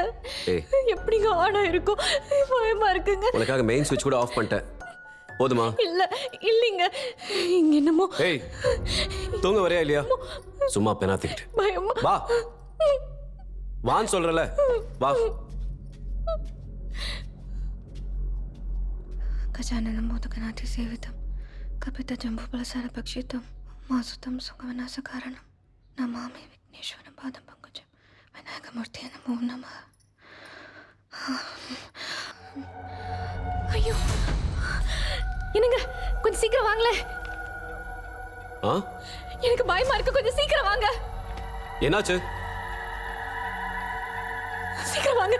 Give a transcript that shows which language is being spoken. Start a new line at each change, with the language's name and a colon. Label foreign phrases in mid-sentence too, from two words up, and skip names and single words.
Tamil: ஏய் எப்படிங்க ஆனா இருக்கும்? பயமா இருக்குங்க. உனக்காக மெயின் சுவிட்ச் கூட ஆஃப் பண்ணிட்டேன். போதுமா? இல்ல இல்லைங்க, இங்க என்னமோ ஏய் தூங்க வரையா இல்லையா? சும்மா பெனாத்திக்கிட்டு பயமா. வா வான்னு சொல்றல. வா.
Sanskrit: गजाननं मोदकनाथि सेवितं कपितजम्बूफलसारभक्षितं उमासुतं सुखविनाशकारणं नमामि विघ्नेश्वरं पादं पङ्कजं विनायकमूर्ते नमो नमः.
Tamil: ஐயோ, என்னங்க கொஞ்சம் சீக்கிரம் வாங்களே. ஆ எனக்கு பயமா இருக்கு, கொஞ்சம் சீக்கிரம் வாங்க. என்னாச்சு? சீக்கிரம் வாங்க.